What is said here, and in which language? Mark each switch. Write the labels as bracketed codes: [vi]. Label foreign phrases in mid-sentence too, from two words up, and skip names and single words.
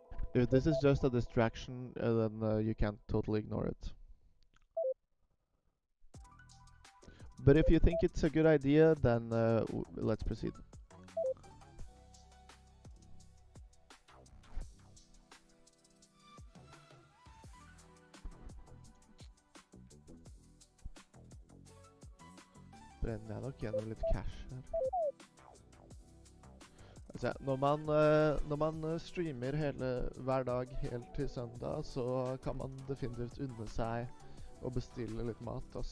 [en] If this is just a distraction, then you can't totally ignore it. But if you think it's a good idea, then let's proceed. [no] Brenner jeg nok gjennom litt cash her. Altså, når man streamer hver dag helt til søndag, så kan man definitivt unne seg å bestille litt mat, ass.